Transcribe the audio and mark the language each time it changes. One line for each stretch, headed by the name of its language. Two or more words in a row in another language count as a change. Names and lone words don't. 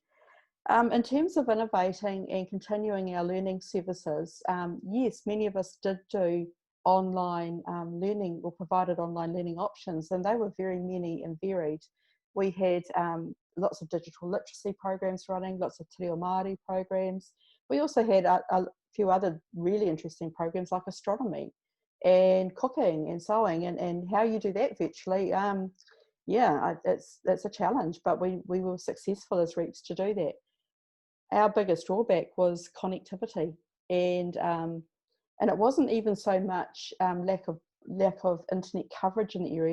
English: In terms of innovating and continuing our learning services, yes, many of us did do online learning or provided online learning options, and they were very many and varied. We had lots of digital literacy programs running, lots of te reo Māori programs. We also had a few other really interesting programs like astronomy and cooking and sewing, and how you do that virtually. Yeah, it's a challenge, but we were successful as REITs to do that. Our biggest drawback was connectivity, and it wasn't even so much lack of internet coverage in the areas.